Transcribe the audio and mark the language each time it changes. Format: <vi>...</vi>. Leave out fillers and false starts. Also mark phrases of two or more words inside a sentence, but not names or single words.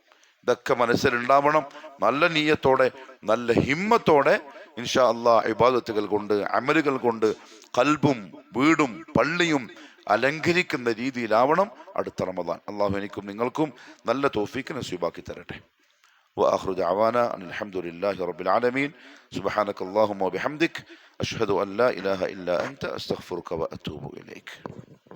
<ml>ഇതൊക്കെ മനസ്സിലുണ്ടാവണം. നല്ല നീയത്തോടെ, നല്ല ഹിമ്മത്തോടെ</ml> <ar>إن شاء الله</ar> <ml>ഇബാദത്തുകൾ കൊണ്ട്, അമലുകൾ കൊണ്ട് ഖൽബും വീടും പള്ളിയും അലങ്കരിക്കുന്ന രീതിയിലാവണം അടുത്ത റമദാൻ. അള്ളാഹു എനിക്കും നിങ്ങൾക്കും നല്ല തൗഫീഖ് നസീബാക്കി തരട്ടെ.</ml> <ar>وآخر دعوانا أن الحمد لله رب العالمين. سبحانك اللهم وبحمدك أشهد أن لا إله إلا أنت أستغفرك وأتوب إليك.</ar>